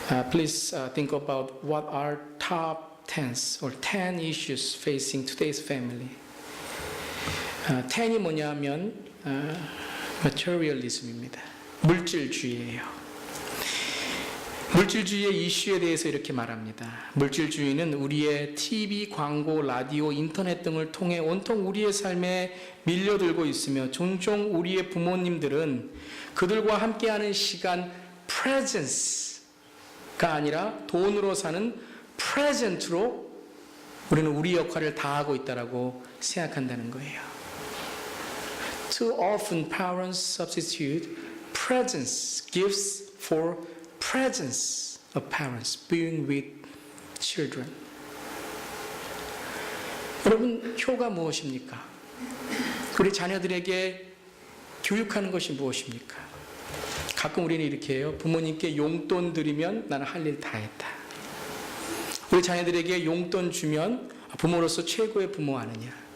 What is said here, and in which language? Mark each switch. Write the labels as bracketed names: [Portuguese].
[English] Please think about what are top 10 or 10 issues facing today's family. [Korean] 10이 뭐냐면 materialism입니다. 물질주의예요. 물질주의의 이슈에 대해서 이렇게 말합니다. 물질주의는 우리의 TV, 광고, 라디오, 인터넷 등을 통해 온통 우리의 삶에 밀려들고 있으며 종종 우리의 부모님들은 그들과 함께하는 시간 presence가 아니라 돈으로 사는 present로 우리는 우리 역할을 다하고 있다고 생각한다는 거예요. [English] Too often parents substitute presence, gifts for presence of parents being with children. [Korean] 여러분, 효가 무엇입니까? 우리 자녀들에게 교육하는 것이 무엇입니까? 가끔 우리는 이렇게 해요. 부모님께 용돈 드리면 나는 할 일 다 했다. 우리 자녀들에게 용돈 주면 부모로서 최고의 부모 아니냐.